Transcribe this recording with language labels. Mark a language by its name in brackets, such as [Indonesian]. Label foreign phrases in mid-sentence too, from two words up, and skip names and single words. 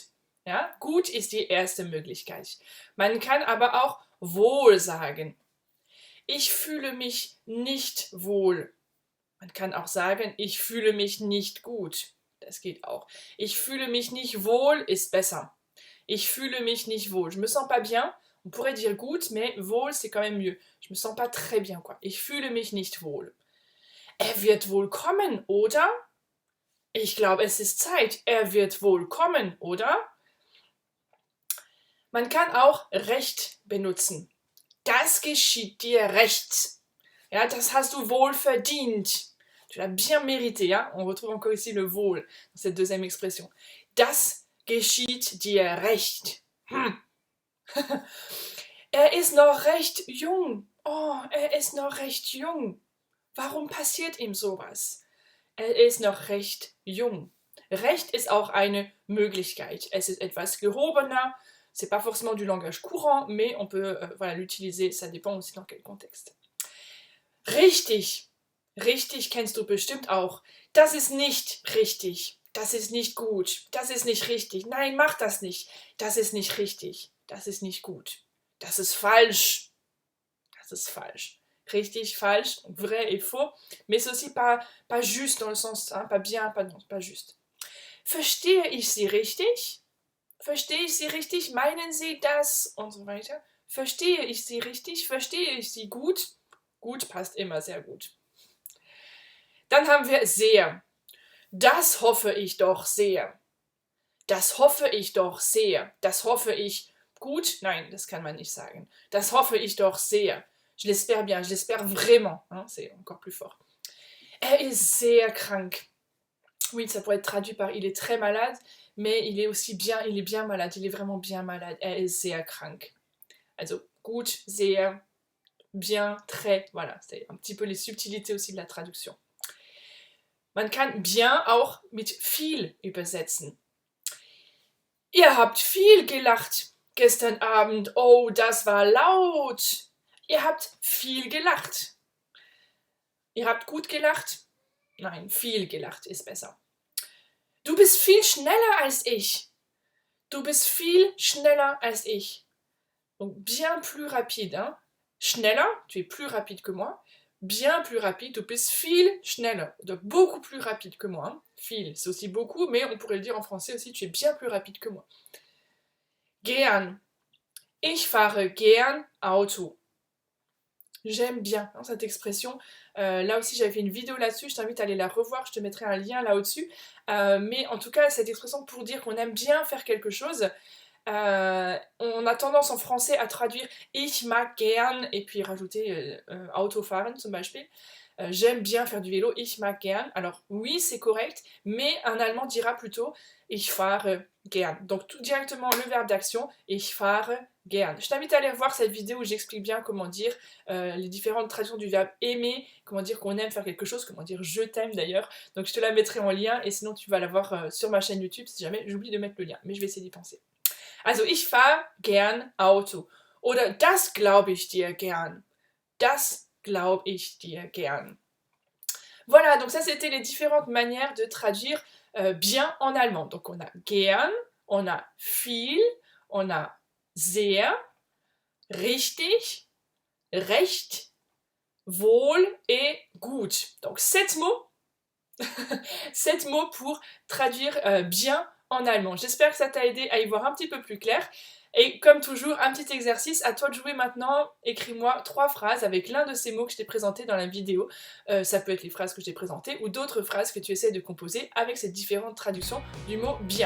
[German] Ja, gut ist die erste Möglichkeit. Man kann aber auch wohl sagen. Ich fühle mich nicht wohl. Man kann auch sagen, ich fühle mich nicht gut. Das geht auch. Ich fühle mich nicht wohl ist besser. Ich fühle mich nicht wohl. [French] Je me sens pas bien. On pourrait dire gut, mais wohl c'est quand même mieux. Je me sens pas très bien, quoi. [German] Ich fühle mich nicht wohl. Er wird wohl kommen, oder? Ich glaube, es ist Zeit. Er wird wohl kommen, oder? Man kann auch recht benutzen. Das geschieht dir recht. Ja, das hast du wohl verdient. [French] Tu l'as bien mérité. Hein? On retrouve encore ici le wohl dans cette deuxième expression. [German] Das geschieht dir recht. Er ist noch recht jung. Oh, er ist noch recht jung. Warum passiert ihm sowas? Er ist noch recht jung. Recht ist auch eine Möglichkeit. Es ist etwas gehobener. [French] C'est pas forcément du langage courant, mais on peut l'utiliser, ça dépend aussi dans quel contexte. [German] Richtig. Richtig kennst du bestimmt auch. Das ist nicht richtig. Das ist nicht gut. Das ist nicht richtig. Nein, mach das nicht. Das ist nicht richtig. Das ist nicht gut. Das ist falsch. Das ist falsch. Richtig, falsch, [French] vrai et faux. Mais c'est aussi pas juste dans le sens, hein, pas bien, pas juste. [German] Verstehe ich Sie richtig? Verstehe ich Sie richtig? Meinen Sie das? Und so weiter. Verstehe ich Sie richtig? Verstehe ich Sie gut? Gut passt immer sehr gut. Dann haben wir sehr. Das hoffe ich doch sehr. Das hoffe ich doch sehr. Das hoffe ich gut? Nein, das kann man nicht sagen. Das hoffe ich doch sehr. [French] Je l'espère bien, je l'espère vraiment. Hein, c'est encore plus fort. [German] Er ist sehr krank. [French] Oui, ça pourrait être traduit par il est très malade, mais il est aussi bien, il est bien malade, il est vraiment bien malade. [German] Er ist sehr krank. Also gut, sehr, [French] bien, très, voilà, c'est un petit peu les subtilités aussi de la traduction. [German] Man kann bien auch mit viel übersetzen. Ihr habt viel gelacht gestern Abend. Oh, das war laut. Ihr habt viel gelacht. Ihr habt gut gelacht? Nein, viel gelacht ist besser. Du bist viel schneller als ich. Du bist viel schneller als ich. [French] Donc bien plus rapide. Hein? Schneller, tu es plus rapide que moi. Bien plus rapide, [German] du bist viel schneller. [French] Donc beaucoup plus rapide que moi. Hein? Viel, c'est aussi beaucoup, mais on pourrait le dire en français aussi, tu es bien plus rapide que moi. [German] Gern. Ich fahre gern Auto. [French] J'aime bien hein, cette expression. Là aussi, j'avais fait une vidéo là-dessus. Je t'invite à aller la revoir. Je te mettrai un lien là au-dessus. Mais en tout cas, cette expression pour dire qu'on aime bien faire quelque chose. On a tendance en français à traduire [German] ich mag gern [French] et puis rajouter [German] Autofahren zum Beispiel. [French] J'aime bien faire du vélo, [German] ich mag gern. [French] Alors oui, c'est correct, mais un allemand dira plutôt [German] ich fahre gern. [French] Donc tout directement le verbe d'action, [German] ich fahre gern. [French] Je t'invite à aller voir cette vidéo où j'explique bien comment dire les différentes traductions du verbe aimer, comment dire qu'on aime faire quelque chose, comment dire je t'aime d'ailleurs. Donc je te la mettrai en lien et sinon tu vas la voir sur ma chaîne YouTube si jamais j'oublie de mettre le lien. Mais je vais essayer d'y penser. [German] Also ich fahre gern Auto. Oder das glaube ich dir gern. Das glaube ich dir gern. [French] Voilà, donc ça c'était les différentes manières de traduire bien en allemand. Donc on a gern, on a viel, on a sehr, [German] richtig, recht, wohl [French] et gut. Donc 7 mots, 7 mots pour traduire bien en allemand. J'espère que ça t'a aidé à y voir un petit peu plus clair. Et comme toujours, un petit exercice, à toi de jouer maintenant. Écris-moi 3 phrases avec l'un de ces mots que je t'ai présenté dans la vidéo. Ça peut être les phrases que je t'ai présentées ou d'autres phrases que tu essaies de composer avec ces différentes traductions du mot bien.